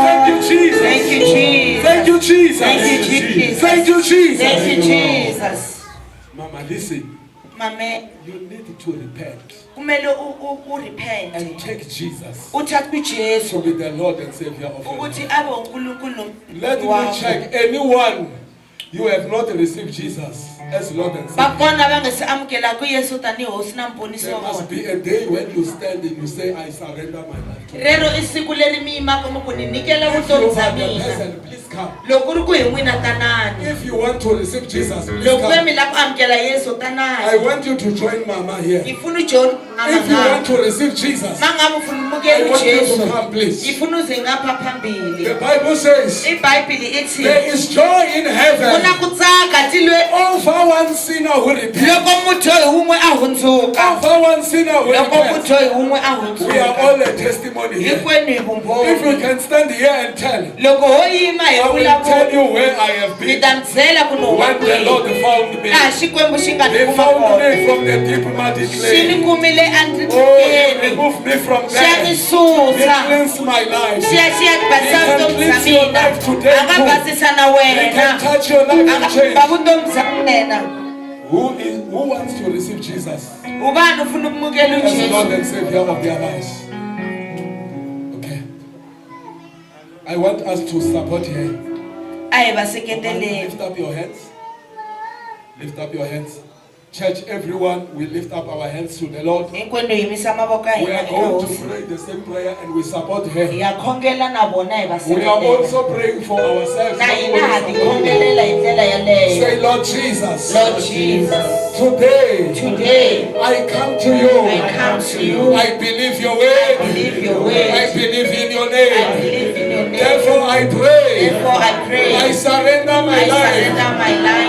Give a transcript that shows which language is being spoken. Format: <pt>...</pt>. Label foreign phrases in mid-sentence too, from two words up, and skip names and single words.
<en>Thank you, Jesus. thank you Jesus Thank you, Jesus. Thank you, Jesus. Thank you, Jesus. thank you Jesus Mama, listen.</en> <zu>mame</zu> <en>You need to repent</en> <zu>kumele urepent</zu> <en>and take Jesus</en> <zu>uthathe</zu> <en>to</en> <zu>uJesu</zu> <en>be the Lord and Savior of your</en> <zu>ukuthi</zu> <en>life.</en> <zu>abe uNkulunkulu</zu> <en>Let me check anyone you have not received Jesus as Lord and Savior.</en> <ts>bakona bangesiamukela kuYesu tanihi hosi na mbonisi</ts> <en>There</en> <ts>wa</ts> <en>must</en> <ts>vona</ts> <en>be a day when you stand and you say, I surrender my life to you.</en> <ts>rero i siku leri mi yimaka mi ku ni nyikela</ts> <en>If</en> <ts>vutomi</ts> <en>you</en> <ts>bya</ts> <en>are the</en> <ts>mina</ts> <en>person, please come.</en> <ts>loko ri ku hi n'wina tanani</ts> <en>If you want to receive Jesus, please</en> <ts>loko ve</ts> <en>come.</en> <ts>mi lava ku amukela Yesu</ts> <en>I</en> <ts>tanani</ts> <en>want you to join Mama here.</en> <zu>ngifuna uJohn</zu> <en>If you want to receive Jesus,</en> <zu>mangabe ufuna</zu> <en>I</en> <zu>umukela</zu> <en>want you to</en> <zu>uJesu</zu> <en>come, please.</en> <zu>ngifuna uze ngapha phambili</zu> <en>The Bible says</en> <zu>iBhayibheli ithi</zu> <en>there is joy in</en> <ts>ku</ts> <en>heaven</en> <ts>na ku tsaka tilwe</ts> <en>over one sinner who repents.</en> <ts>loko mudyohi wun'we a hundzuka</ts> <en>Over one sinner who</en> <ts>loko</ts> <en>repents.</en> <ts>mudyohi wun'we a</ts> <en>We are</en> <ts>hundzuka</ts> <en>all a testimony here.</en> <ts>hinkwenu hi</ts> <en>If you</en> <ts>vumbhoni</ts> <en>can stand here and tell,</en> <ts>loko ho yima hi</ts> <en>I will tell</en> <ts>vulavula</ts> <en>you where I have</en> <ts>mi</ts> <en>been</en> <ts>ta mi byela ku ni huma</ts> <en>when the Lord</en> <ts>kwihi</ts> <en>found me.</en> <ts>laha xikwembu xi nga ni</ts> <en>He</en> <ts>kuma</ts> <en>found</en> <ts>kona</ts> <en>me from the deep muddy</en> <ts>xi ni</ts> <en>clay.</en> <ts>kumile</ts> <en>Oh, He</en> <ts>andleleni</ts> <en>removed me from</en> <ts>xi ya ni</ts> <en>there. He</en> <ts>susa</ts> <en>cleansed my life.</en> <ts>xi ya basisa</ts> <en>He can</en> <ts>vutomi bya</ts> <en>cleanse your</en> <ts>mina</ts> <en>life today</en> <ts>a nga</ts> <en>too.</en> <ts>basisa na</ts> <en>He can</en> <ts>wena</ts> <en>touch your life</en> <ts>a</ts> <en>and</en> <ts>nga</ts> <en>change.</en> <ts>khumba vutomi bya wena</ts> <en>Who wants to receive Jesus</en> <zu>ubani ufuna ukumukela</zu> <en>as Lord</en> <zu>ujesu</zu> <en>and Savior of their lives? Okay. I want us to support her.</en> <ts>a hi va seketeleni</ts> <en>Lift up your hands. Lift up your hands. Church, everyone, we lift up our hands to the Lord.</en> <ts>hinkwenu hi yimisa mavoko ya</ts> <en>We</en> <ts>hina</ts> <en>are</en> <ts>eka</ts> <en>going to</en> <ts>hosi</ts> <en>pray the same prayer and we support her.</en> <ts>hi ya khongela na vona hi va</ts> <en>We are</en> <ts>seketela</ts> <en>also praying for ourselves.</en> <ts>na</ts> <en>not</en> <ts>hina ha</ts> <en>only</en> <ts>ti</ts> <en>for you.</en> <ts>khongelela hi ndlela yaleyo</ts> <en>Say, Lord Jesus, Lord Jesus today today I come to you. I come to you I believe your word. believe your I word believe in your I name. believe in your name Therefore I pray. therefore I pray I surrender my I life surrender my life</en>